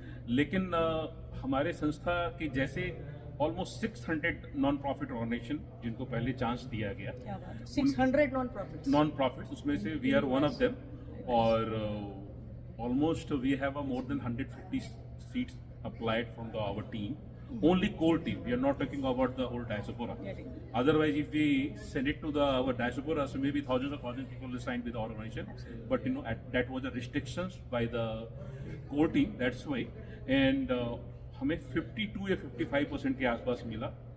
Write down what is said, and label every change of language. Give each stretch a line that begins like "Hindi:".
Hindi: लेकिन हमारे संस्था के जैसे ऑलमोस्ट 600 नॉन प्रॉफिट ऑर्गेनाइजेशन जिनको पहले चांस दिया गया,
English: 600 non profit,
Hindi: उसमें से
English: We are one of them. और almost we have more than 150 seats applied from our team, only core team. We are not talking about the whole diaspora. Otherwise, if we send it to our diaspora, so maybe thousands of people will sign with our organization. But that was the restrictions by the core team. That's why.
Hindi: And हमें 52 या 55% के आसपास मिला.